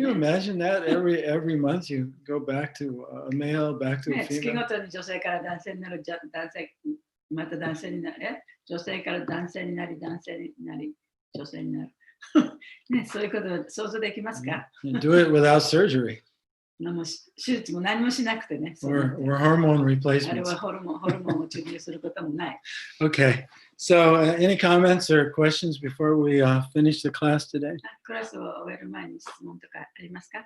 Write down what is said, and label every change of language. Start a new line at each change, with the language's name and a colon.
English: Can you imagine that every month you go back to a male, back to a female?
Japanese: 月ごとに女性から男性になる、男性また男性になる、女性から男性になり、男性になり、女性になる。ね、そういうことを想像できますか？
English: Do it without surgery.
Japanese: 手術も何もしなくてね。
English: Or hormone
Japanese: あれ
English: replacements.
Japanese: はホルモンを注入することもない。
English: Okay. So, any comments or questions before we finish the class today?
Japanese: クラスを終える前に質問とかありますか？